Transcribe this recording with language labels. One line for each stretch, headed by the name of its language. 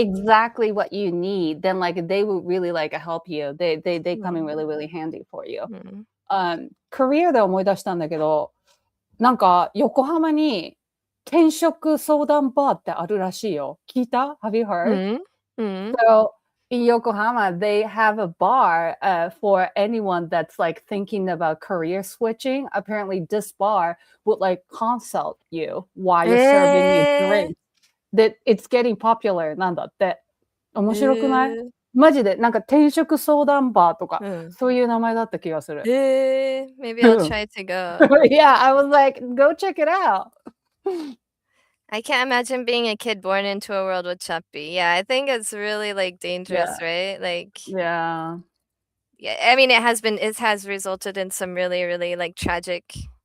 English: exactly what you need, then like they will really like help you. They come in really really handy for you.
Japanese: Career で思い出したんだけど、なんか横浜に転職相談バーってあるらしいよ。聞いた?
English: Have you heard? So in Yokohama, they have a bar for anyone that's like thinking about career switching. Apparently, this bar would like consult you while you're serving your drink. That it's getting popular
Japanese: なんだって。面白くない？マジでなんか転職相談バーとか、そういう名前だった気がする。
English: Maybe I'll try to go. Yeah, I was like, go check it out. I can't imagine being a kid born into a world with Chappie. Yeah, I think it's really like dangerous, right? Like Yeah, I mean it has resulted in some really, really like tragic.